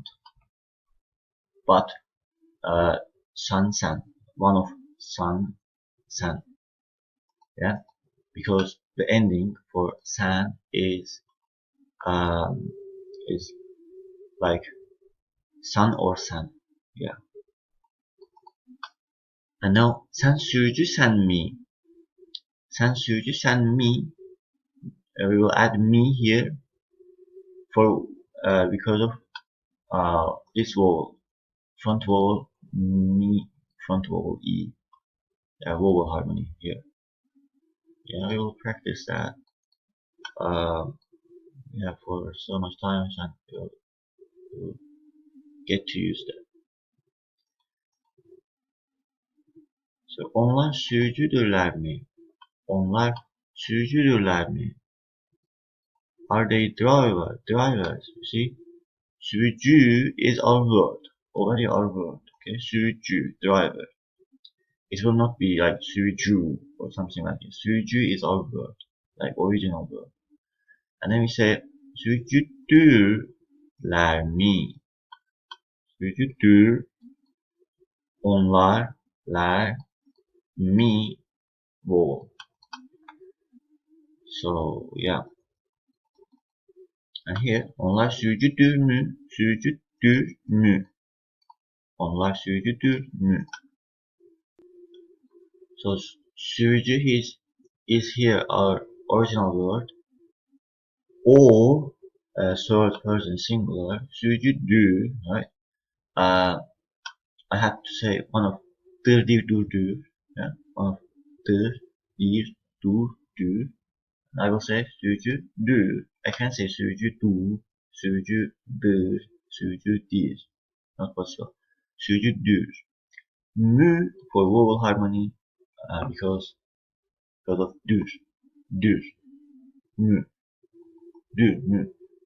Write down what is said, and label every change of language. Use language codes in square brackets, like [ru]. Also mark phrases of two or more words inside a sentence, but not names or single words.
[en] But sən, one of sən. Yeah, because the ending for sən is like sən or sən. Yeah. And now [az] sən sürücüsənmi? Sən sürücüsənmi? [en] We will add me here for because of this vowel, front vowel, me, front vowel, E. Vowel harmony here. Yeah, we will practice that. Yeah, for so much time, and we'll get to use that. So, [az] onlar sürücüdürlermi? Onlar sürücüdürlermi? [en] Are they drivers? You see, sürücü is our word, already our word. Okay, sürücü, driver. It will not be like sürücü or something like this. Sürücü is our word, like original word. And then we say sürücüdürlermi? [az] Sürücüdür, onlar, mi, [en] vowel. So yeah. And here [az] onlar sürücüdür mü? Sürücüdür mü? Onlar sürücüdür mü? [en] So sürücü is here our original word, or third person singular. Sürücüdür, right? I have to say one of dır, yeah, one of dır, dur. I will say sürücüdür. I can't say sürücüdür, sürücüdür. Not possible. Sürücüdür. Mü for vowel harmony, because of dür. Mü.